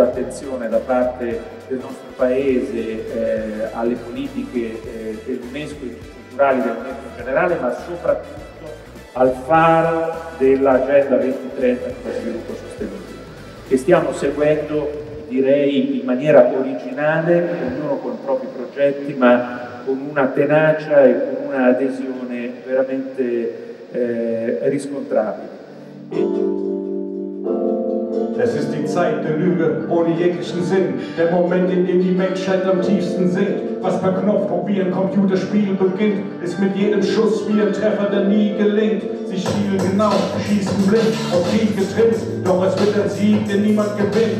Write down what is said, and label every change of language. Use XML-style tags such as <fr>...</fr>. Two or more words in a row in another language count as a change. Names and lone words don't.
<it>attenzione da parte del nostro Paese alle politiche dell'UNESCO e culturali dell'UNESCO in generale, ma soprattutto al faro dell'Agenda 2030 per lo sviluppo sostenibile, che stiamo seguendo, direi, in maniera originale, ognuno con i propri progetti, ma con una tenacia e con un'adesione veramente riscontrabile.</it> <de>Es ist die Zeit der Lüge ohne jeglichen Sinn, der Moment, in dem die Menschheit am tiefsten sinkt. Was per Knopfdruck wie ein Computerspiel beginnt, ist mit jedem Schuss wie ein Treffer, der nie gelingt. Sie schielen genau, schießen blind, auf Krieg getrimmt, doch es wird ein Sieg, den niemand gewinnt.</de>